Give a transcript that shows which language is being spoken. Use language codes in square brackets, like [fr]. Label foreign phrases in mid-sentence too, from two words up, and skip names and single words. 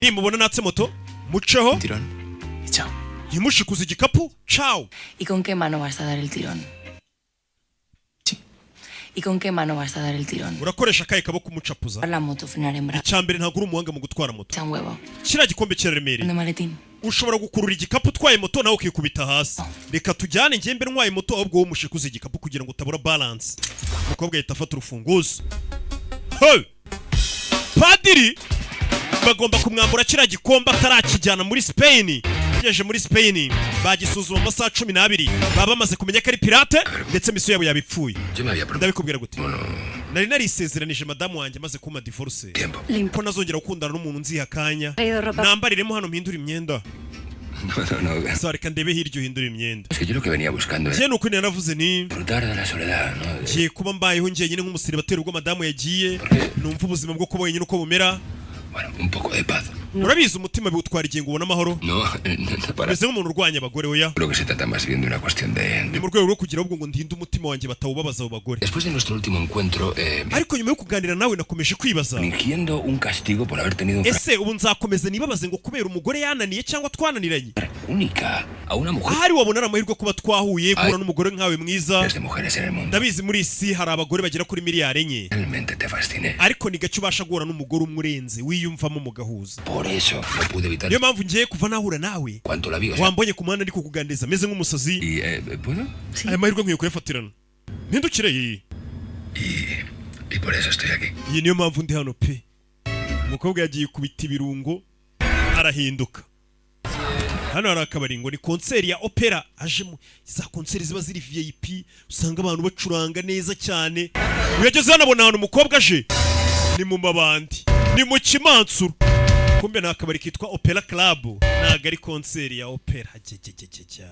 [rw] nimubona natse moto muceho [es] tirón y chao. [rw] ntimushikuze igikapu ciao. [es] ¿Y con qué mano vas a dar el tirón? Sí. ¿Y con qué mano vas a dar el tirón? [rw] urakoresha akahe kaboko umucapuza. [es] La moto, frenar en brazo. [rw] icyambere ntabwo uri umuhanga mu gutwara moto. [es] Echa un huevo. [rw] kiriya gikombe kiraremereye. [es] ¿Dónde maletín? [rw] ushobora gukurura igikapu utwaye moto nawe ukikubita hasi. reka tujyane njye mbere ntwaye moto ahubwo wowe umushikuze igikapu kugira ngo utabura balance. umukobwa ahita afata urufunguzo. Hey! Padiri bagomba kumwambura kiriya gikombe atarakijyana muri Spain. Yeje muri Spain bagisuzuma amasaha 12 baba bamaze kumenya ko ari pirate ndetse misiyo yabo yabipfuye. ndabikubwira gute nari narisezeranije madamu wanjye maze kuma divorce ko nazongera gukundana n'umuntu nziha kanya nambariremo hano mpindura imyenda. [es] No. [rw] Sare kan ndebe hiryo hindura imyenda. [es] Es que yo lo que venía buscando [rw] Je nuko naravuze ni [es] disfrutar de la soledad, ¿no? [rw] je kuba mbayeho njye nyine nk'umusiribateri ubwo madamu yagiye numva ubuzima bwo kuba wenyine uko bumera. [es] Bueno, un poco de paz. [rw] urabizi umutima biwutwara igihe ngo ubone amahoro. [es] No, para. [rw] Mbese nk'umuntu urwanya abagore oya. [es] Creo que se trata más bien de una cuestión [rw] Ni mu rwego rwo kugira ubwo ngo ndinde umutima wanjye batawubabaza abo bagore. [es] Después de nuestro último encuentro, [rw] ariko nyuma yo kuganira nawe nakomeje kwibaza. [es] fingiendo un castigo por haber tenido un [rw] ese ubu nzakomeza nibabaze ngo kubera umugore yananiye cyangwa twananiranye. [es] única a una mujer. [rw] ahari wabona ari amahirwe kuba twahuye guhura n'umugore nkawe mwiza. [es] Miles de mujeres en el mundo. [rw] ndabizi muri isi hari abagore bagera kuri miliyari enye. [es] Realmente te fasciné. [rw] ariko ni gake ubasha guhura n'umugore umwe urenze wiyumvamo mu gahuza. [es] Por eso no pude evitar. [rw] niyo mpamvu ngiye kuva nahura nawe [es] Cuanto la vi, o sea, [rw] wambonye ku muhanda ndi kukuganiriza meze nk'umusazi. [es] y bueno, [rw] aya mahirwe nkwiye kuyafatirana mpindukire iyi. [es] y por eso estoy aquí. [rw] iyi niyo mpamvu ndi hano pe. umukobwa yagiye kubita ibirungo arahinduka. hano hari akabari ngo ni konseri ya opera ajemo za konseri ziba ziri VIP usanga abantu bacuranga neza cyane. uyageze hano abona ahantu umukobwa aje ni mu mabandi ni mu kimansuro kumbe nta kabari kitwa Opera Club ntago ari konseri ya opera.